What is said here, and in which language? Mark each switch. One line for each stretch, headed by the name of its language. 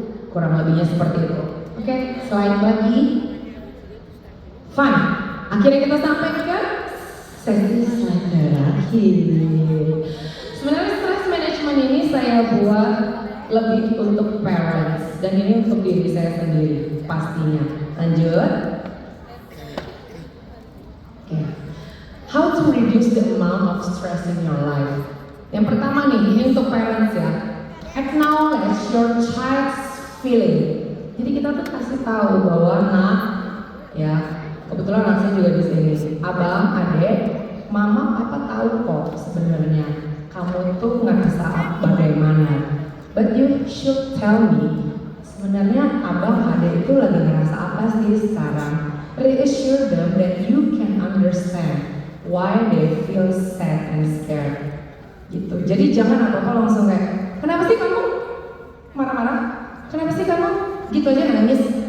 Indonesian: Kurang lebihnya seperti itu. Oke, slide lagi. Fine. Akhirnya kita sampai ke sesi slide terakhir. Sebenarnya stress management ini saya buat lebih untuk parents dan ini untuk diri saya sendiri pastinya. Lanjut. Okay.
English: How to reduce the amount of stress in your life.
Indonesian: Yang pertama nih, ini untuk parents ya.
English: Acknowledge your child's feeling.
Indonesian: Jadi kita tuh kasih tahu bahwa ya, kebetulan anak saya juga di sini. Abang, adek, mama, papa tahu kok sebenarnya kamu tuh ngerasa bagaimana.
English: But you should tell me.
Indonesian: Sebenarnya abang, adek itu lagi ngerasa apa sih sekarang?
English: Reassure them that you can understand why they feel sad and scared.
Indonesian: Gitu. Jadi jangan apa-apa langsung kayak, kenapa sih kamu marah-marah? Kenapa sih kamu gitu aja nangis?